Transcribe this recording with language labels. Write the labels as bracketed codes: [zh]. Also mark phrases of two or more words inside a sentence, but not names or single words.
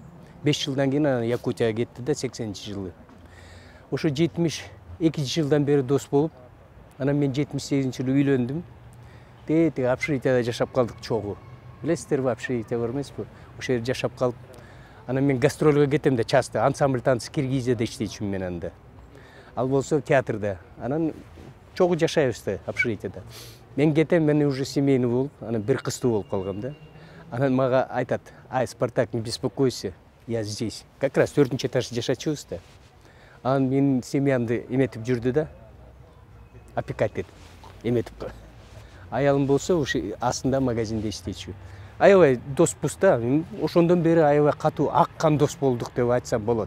[ky] 5 жылдан кийин Якутияга кетти да 80-жылы. Ошо 72 жылдан бери дос болуп, анан мен 78-жылы үйлөндүм. Тетиги общежитияда жашап калдык чогуу. Билесиздерби, общежития бар эмеспи? Ошол жерде жашап калып, анан мен гастролго кетем да [ru] часто ансамбль танцы [ky] Киргизияда иштейчүмүн мен анда. Ал болсо театрда. Анан чогуу жашайбыз да общежитияда. Мен кетем, мен [ru] уже семейный [ky] болуп, анан бир кыздуу болуп калгам да. Анан мага айтат: "Ай, [ru] Спартак, не беспокойся, я здесь." Как раз [ky] 4-нчи этажда жашачубуз да. Анан менин семьямды эметип жүрдү да. Опекать етіп, эметип. Аялым болсо ушу астында магазинде иштейчү. Аябай доспуз да. Ошондон бери аябай катуу аккан дос болдук деп айтсам болот.